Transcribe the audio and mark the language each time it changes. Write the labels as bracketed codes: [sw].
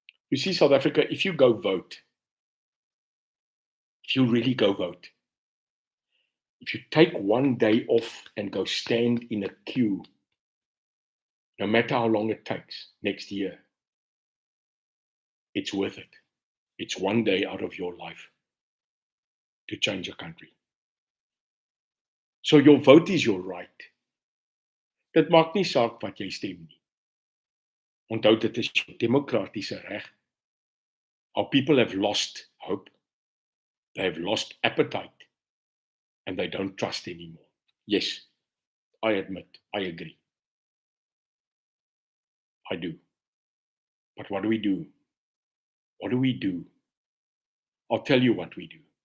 [en] You see, South Africa, if you go vote, if you really go vote, if you take one day off and go stand in a queue, no matter how long it takes next year, it's worth it. It's one day out of your life to change a country. So your vote is your right. [af] Dit maak nie saak wat jy stem nie. Onthou, dit is jou demokratiese reg. [en] Our people have lost hope. They have lost appetite. And they don't trust anymore. Yes, I admit, I agree. I do. But what do we do? What do we do? I'll tell you what we do.